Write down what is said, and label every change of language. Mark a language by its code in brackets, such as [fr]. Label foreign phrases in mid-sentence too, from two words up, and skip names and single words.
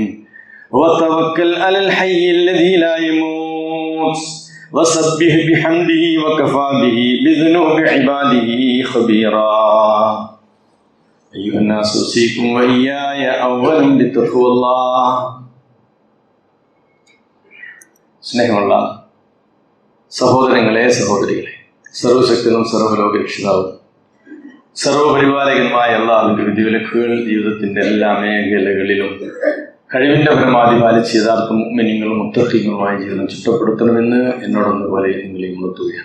[ar] وتوكل على الحي الذي لا يموت وسبح بحمده وكفى به بذنوب عباده خبيرا. أيها الناس أوصيكم وإياي أولا بتقوى الله. [ml] സ്നേഹമുള്ള സഹോദരങ്ങളെ സഹോദരികളെ, സർവശക്തനും സർവ്വലോകരക്ഷിതാവും സർവപരിപാലകനുമായ അല്ലാഹുവിന്റെ വിധിവിലക്കുകൾ ജീവിതത്തിന്റെ എല്ലാ മേഖലകളിലും കഴിവിന്റെ പരമാവധി പാലിച്ച് യഥാർത്ഥ മുഅ്മിനീങ്ങളും മുത്തഖീങ്ങളുമായ ജീവിതം ചിട്ടപ്പെടുത്തണമെന്ന് എന്നോടൊന്ന് പോലെ നിങ്ങളെയും ഉണർത്തുകയാണ്.